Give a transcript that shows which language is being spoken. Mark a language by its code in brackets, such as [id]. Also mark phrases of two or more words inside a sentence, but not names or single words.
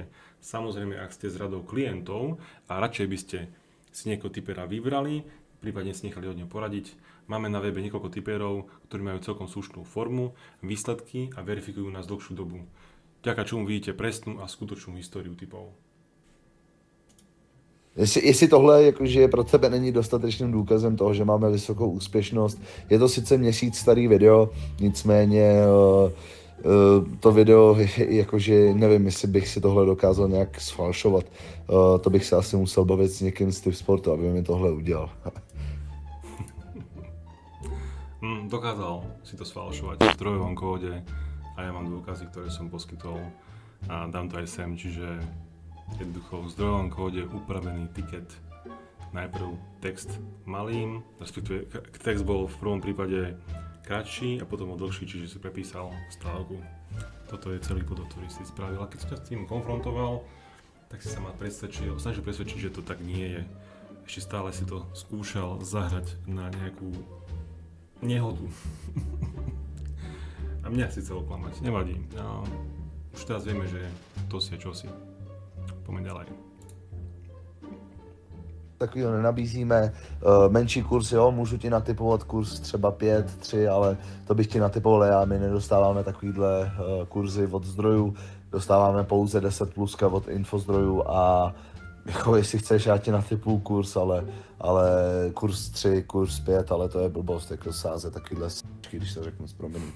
[sk] Samozrejme, ak ste z radou klientov a radšej by ste si niekoho tipera vybrali, prípadne si nechali od neho poradiť, máme na webe niekoľko tipérov, ktorí majú celkom slušnú formu, výsledky a verifikujú nás dlhšiu dobu. Vďaka čomu vidíte presnú a skutočnú históriu tipov. [cs] Jestli tohle jakože pro tebe není dostatečným důkazem toho, že máme vysokou úspěšnost, je to sice měsíc starý video, nicméně to video, jakože nevím, jestli bych si tohle dokázal nějak sfalšovat. To bych se asi musel bavit s někým z Tip Sportu, aby mi tohle udělal. [sk] Dokázal si to sfalšovať v zdrojovom kóde a ja mám dôkazy, ktoré som poskytol a dám to aj sem, čiže jednoducho v zdrojovom kóde upravený tiket, najprv text malým, respektíve text bol v prvom prípade kratší a potom bol dlhší, čiže si prepísal stávku. Toto je celý podot, ktorý si spravil. A keď som ťa s tým konfrontoval, tak si sa ma snažil presvedčiť, že to tak nie je. Ešte stále si to skúšal zahrať na nejakú nehodu. A mňa si chcel oklamať, nevadí. No, už teraz vieme, že to si je čosi. Poďme ďalej. [cs] Takovýho nenabízíme. Menší kurz, jo, můžu ti natipovat kurz třeba 5, 3, ale to bych ti natipoval já. My nedostáváme takovýhle kurzy od zdrojů, dostáváme pouze 10 pluska od infozdrojů a jako jestli chceš, já ti natipuju kurz, ale kurz 3, kurz 5, ale to je blbost, jako sázet takovýhle s***ky, když to řeknu s prominutím.